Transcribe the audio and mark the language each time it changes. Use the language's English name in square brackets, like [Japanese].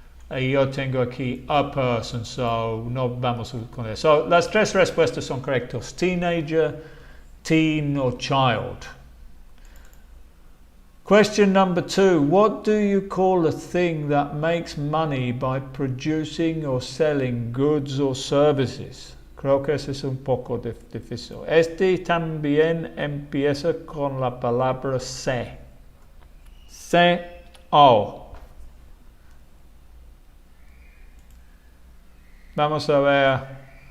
[Spanish] Yo tengo aquí [English] a person, [Spanish] so no vamos con eso. So las tres respuestas son correctas: teenager, teen, or child. [English] Question number 2. What do you call a thing that makes money by producing or selling goods or services? [Spanish] Creo que eso es un poco difícil. Este también empieza con la palabra se. Se o. Vamos a ver.